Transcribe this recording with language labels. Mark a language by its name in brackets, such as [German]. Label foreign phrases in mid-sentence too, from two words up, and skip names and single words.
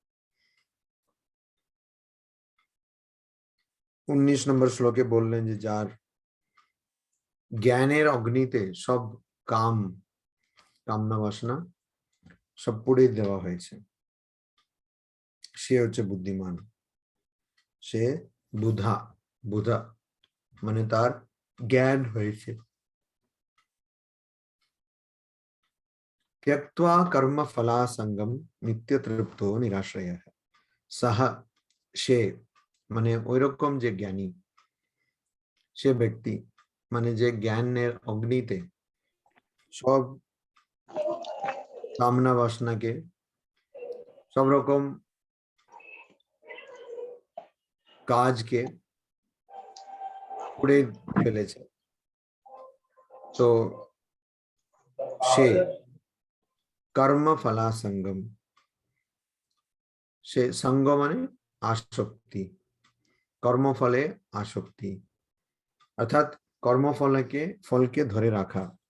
[Bangla] 19 নম্বর শ্লোকে বললেন যে যার জ্ঞানের অগ্নিতে সব কামনা বাসনা সব পুড়িয়ে দেওয়া হয়েছে, সে হচ্ছে বুদ্ধিমান, সে বুধা। বুধা মানে তার জ্ঞান হয়েছে। [Sanskrit] त्यक्त्वा कर्म फलासंगम नित्य तृप्तो निराश्रयः सह, [Bangla] সে মানে ওইরকম যে জ্ঞানী, সে ব্যক্তি মানে যে জ্ঞানের অগ্নিতে সব কামনা বাসনাকে, সব রকম কাজকে পুড়ে ফেলেছে, তো সে কর্ম ফলাসঙ্গম, সে সঙ্গ মানে আসক্তি, কর্মফলে আসক্তি, অর্থাৎ ফলকে ধরে রাখা।